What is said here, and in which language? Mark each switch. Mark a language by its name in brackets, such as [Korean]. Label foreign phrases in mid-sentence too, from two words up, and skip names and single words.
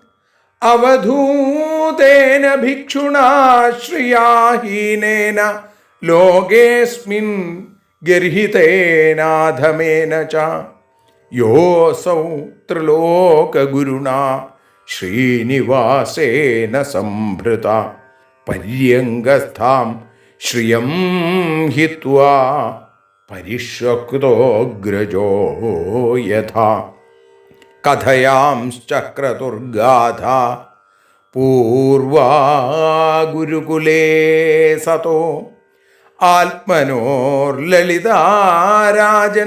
[Sanskrit] अवधूतेन भिक्षुणा श्रियाहीनेन लोकेऽस्मिन् गर्हितेनाधमेन च योऽसौ त्रिलोकगुरुणा श्रीनिवासेन संभृता പര്യങ്കസ്ഥാം ശ്രിയം ഹിത്വാ പരിഷ്യക്തോഗ്രജോ യഥാ കഥയാംശ്ചക്രതുർഗാഥ പൂർവാ ഗുരുകുലേ സതോ ആത്മനോർലളിതാരാജൻ